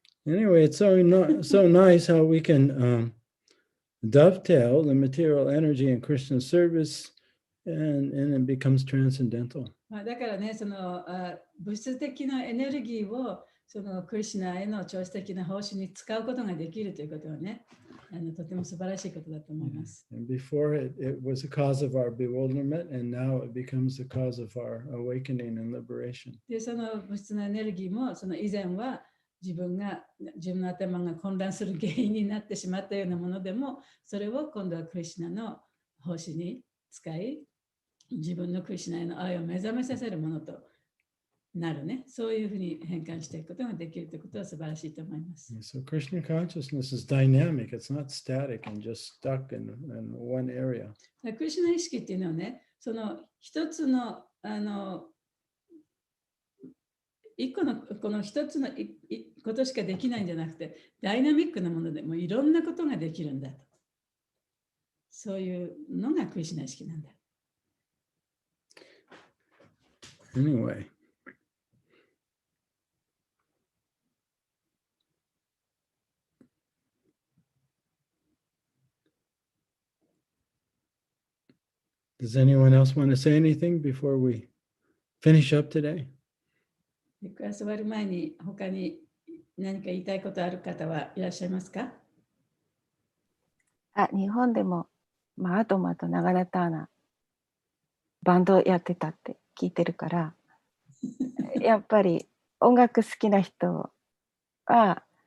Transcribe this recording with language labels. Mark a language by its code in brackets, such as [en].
[en] Anyway, it's so nice how we can dovetail the material energy in Krishna service and it becomes transcendental. [ja] だからね、その物質的なエネルギーをそのクリシュナへの超質的な奉仕に使うことができるということはね、とても素晴らしいことだと思います。 [en] And before it was a cause of our bewilderment, and now it becomes the cause of our awakening and liberation. [ja] で、その物質のエネルギーも、その以前は自分の頭が混乱する原因になってしまったようなものでも、それを今度はクリシュナの奉仕に使い、自分のクリシュナへの愛を目覚めさせるものとなるね。そういうふうに変換していくことができるということは素晴らしいと思います。 [en] So Krishna consciousness is dynamic. It's not static and just stuck in one area. [ja] クリシュナ意識っていうのはね、その一つの一個のこの一つのことしかできないんじゃなくて、ダイナミックなものでもいろんなことができるんだと。そういうのがクリシュナ意識なんだ。 [en] Anyway. Does anyone else want to say anything before we finish up today? [ja] クラス終わる前に他に何か言いたいことある方はいらっしゃいますか？日本でも、アトマとナガラターナバンドやってたって聞いてるからやっぱり音楽好きな人は